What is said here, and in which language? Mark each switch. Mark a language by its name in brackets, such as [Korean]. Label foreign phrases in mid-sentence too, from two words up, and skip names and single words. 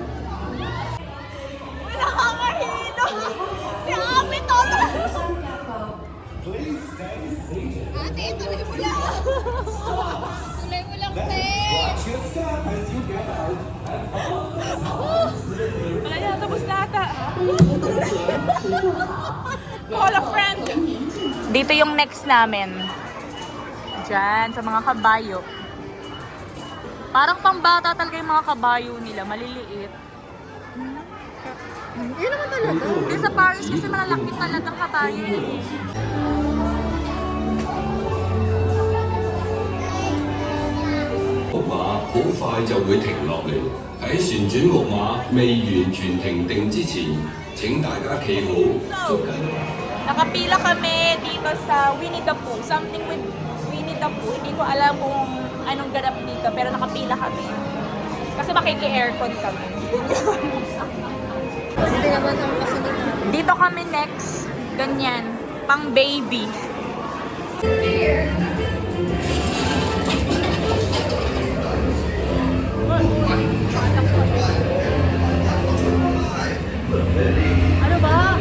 [Filipino] Uy, nakakahilo. Si Ate to. Ate, tuloy mo lang. Tuloy mo lang, te. Wala na, tapos na ata. [English] Call a friend. [Filipino] Dito yung next namin. Diyan, sa mga kabayo. Parang pambata talaga yung mga kabayo nila, maliliit. Yun naman talaga. Di sa Paris kasi malalaki talagang kabayo eh. [Cantonese] 木馬好快就會停落嚟。喺旋轉木馬未完全停定之前，請大家企好，捉緊。 [Filipino] Nakapila kami dito sa Winnie the Pooh. [English] Something with Winnie the Pooh. [Filipino] Hindi ko alam kung anong ganap dito, pero nakapila kami. Kasi makiki-aircon kami. Hindi naman ang kasunod na. Dito kami next. Ganyan. Pang baby. Ano ba?